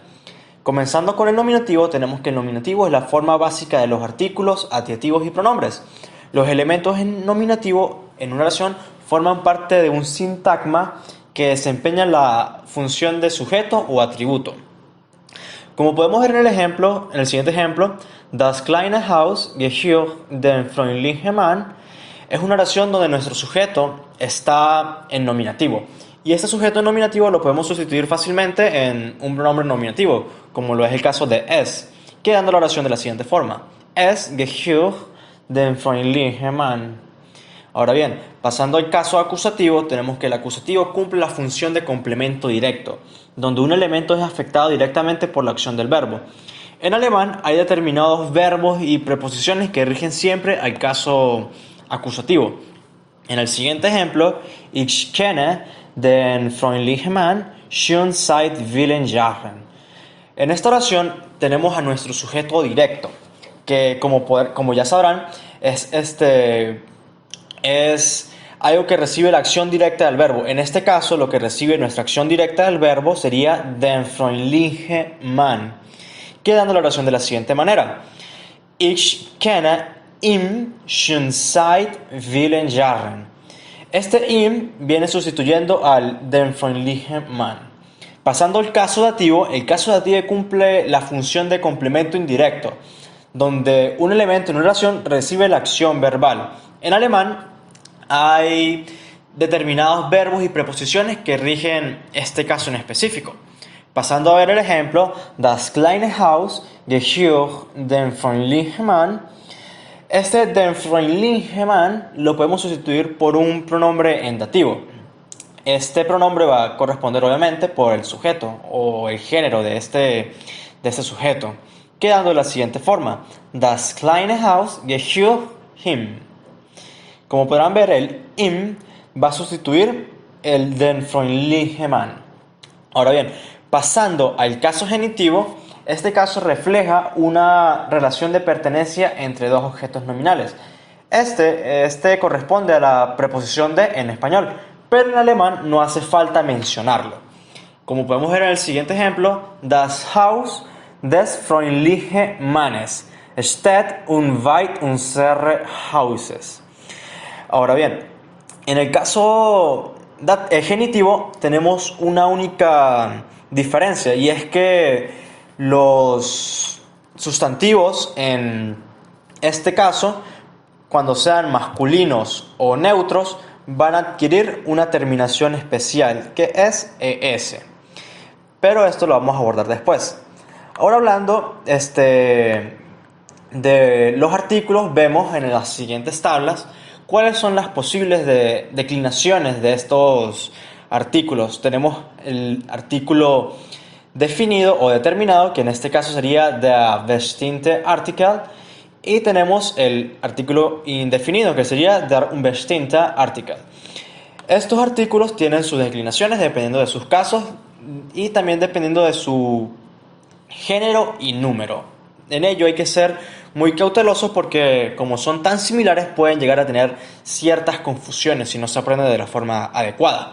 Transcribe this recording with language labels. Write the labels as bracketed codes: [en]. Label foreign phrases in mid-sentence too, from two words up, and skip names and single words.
[es] Comenzando con el nominativo, tenemos que el nominativo es la forma básica de los artículos, adjetivos y pronombres. Los elementos en nominativo en una oración forman parte de un sintagma que desempeña la función de sujeto o atributo. Como podemos ver en el siguiente ejemplo, [de] Das kleine Haus gehört dem freundlichen Mann [es] es una oración donde nuestro sujeto está en nominativo. Y este sujeto en nominativo lo podemos sustituir fácilmente en un pronombre nominativo, como lo es el caso de es, quedando la oración de la siguiente forma: [de] Es gehört dem freundlichen Mann. [es] Ahora bien, pasando al caso acusativo, tenemos que el acusativo cumple la función de complemento directo, donde un elemento es afectado directamente por la acción del verbo. En alemán hay determinados verbos y preposiciones que rigen siempre al caso acusativo. En el siguiente ejemplo, [de] Ich kenne den freundlichen Mann schon seit vielen Jahren. [es] En esta oración tenemos a nuestro sujeto directo, que como ya sabrán, es algo que recibe la acción directa del verbo. En este caso, lo que recibe nuestra acción directa del verbo sería [de] den freundlichen Mann, [es] quedando la oración de la siguiente manera: [de] Ich kenne ihn schon seit vielen Jahren. [es] Este ihm viene sustituyendo al [de] den freundlichen Mann. [es] Pasando al caso dativo, el caso dativo cumple la función de complemento indirecto, donde un elemento en una oración recibe la acción verbal. En alemán hay determinados verbos y preposiciones que rigen este caso en específico. Pasando a ver el ejemplo, [de] Das kleine Haus gehört dem freundlichen Mann. [es] Este [de] den freundlichen Mann [es] lo podemos sustituir por un pronombre en dativo. Este pronombre va a corresponder obviamente por el sujeto o el género de este sujeto, quedando de la siguiente forma: [de] Das kleine Haus gehört ihm. [es] Como podrán ver, el ihm va a sustituir el [de] den freundlichen Mann. [es] Ahora bien, pasando al caso genitivo, este caso refleja una relación de pertenencia entre dos objetos nominales. Este corresponde a la preposición de en español, pero en alemán no hace falta mencionarlo. Como podemos ver en el siguiente ejemplo, [de] Das Haus des freundlichen Mannes steht unweit unseres Hauses. [es] Ahora bien, en el caso genitivo tenemos una única diferencia, y es que los sustantivos en este caso, cuando sean masculinos o neutros, van a adquirir una terminación especial que es ES. Pero esto lo vamos a abordar después. Ahora hablando de los artículos, vemos en las siguientes tablas cuáles son las posibles declinaciones de estos artículos. Tenemos el artículo definido o determinado, que en este caso sería [de] der bestimmte Artikel, [es] y tenemos el artículo indefinido, que sería [de] der unbestimmte Artikel. [es] Estos artículos tienen sus declinaciones dependiendo de sus casos y también dependiendo de su género y número. En ello hay que ser muy cautelosos porque, como son tan similares, pueden llegar a tener ciertas confusiones si no se aprende de la forma adecuada.